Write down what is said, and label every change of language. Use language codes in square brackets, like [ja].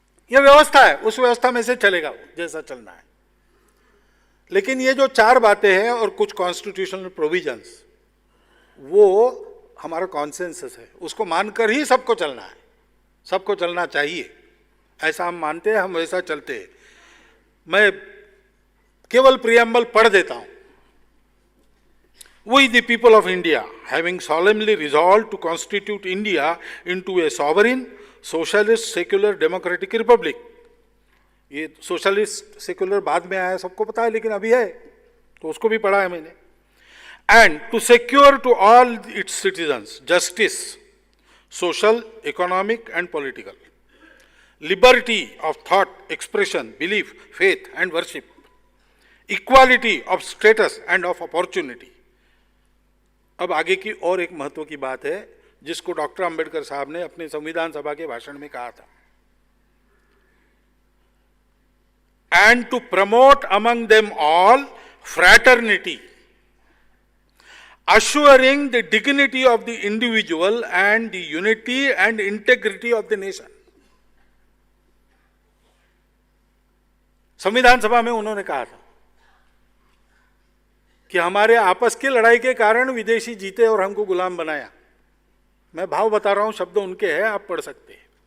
[hi] यह व्यवस्था है, उस व्यवस्था में से चलेगा वो जैसा चलना है। लेकिन ये जो 4 बातें हैं और कुछ कॉन्स्टिट्यूशनल प्रोविजंस, वो हमारा कॉन्सेंसस है, उसको मानकर ही सबको चलना है, सबको चलना चाहिए, ऐसा हम मानते हैं, हम वैसा चलते हैं। मैं केवल प्रियम्बल पढ़ देता हूं। [en] We the people of India, having solemnly resolved to constitute India into a sovereign, socialist, secular, democratic republic. [hi] ये सोशलिस्ट सेक्युलर बाद में आया, सबको पता है, लेकिन अभी है तो उसको भी पढ़ा है मैंने। [en] And to secure to all its citizens justice, social, economic and political, liberty of thought, expression, belief, faith and worship, equality of status and of opportunity. [hi] अब आगे की और एक महत्व की बात है जिसको डॉक्टर अंबेडकर साहब ने अपने संविधान सभा के भाषण में कहा था। [en] And to promote among them all fraternity, assuring the dignity of the individual and the unity and integrity of the nation. [hi] संविधान सभा में उन्होंने कहा था कि हमारे आपस की लड़ाई के कारण विदेशी जीते और हमको गुलाम बनाया। मैं भाव बता रहा हूं, शब्द उनके हैं, आप पढ़ सकते हैं।